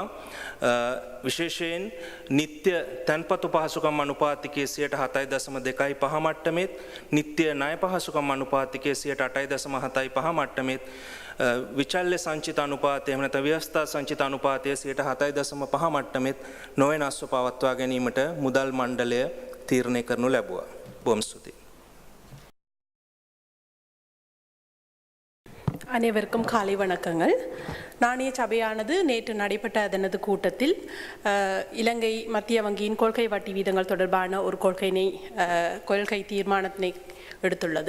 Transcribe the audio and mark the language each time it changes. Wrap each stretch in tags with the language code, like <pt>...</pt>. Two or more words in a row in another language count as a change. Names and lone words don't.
<si>විශේෂයෙන් නිත්‍ය තැන්පතු පහසුකම් අනුපාතිකයේ 7.2.5 මට්ටමෙත් නිත්‍ය ණය පහසුකම් අනුපාතිකයේ 8.75 මට්ටමෙත් විචල්්‍ය සංචිත අනුපාතය එහෙම නැත්නම් ව්‍යවස්ථා සංචිත අනුපාතය 7.5 මට්ටමෙත් නොවෙනස්ව පවත්වා ගැනීමට මුදල් මණ්ඩලය தீர்ணை කරනු ලැබුවා. බොහොම ස්තුතියි.</si> <ta>அனைவருக்கும் காலை வணக்கங்கள். நாணய சபையானது நேற்று நடைபெற்ற அதனது கூட்டத்தில் இலங்கை மத்திய வங்கியின் கொள்கை வட்டி வீதங்கள் தொடர்பான ஒரு கொள்கை தீர்மானத்தினை எடுத்துள்ளது.</ta>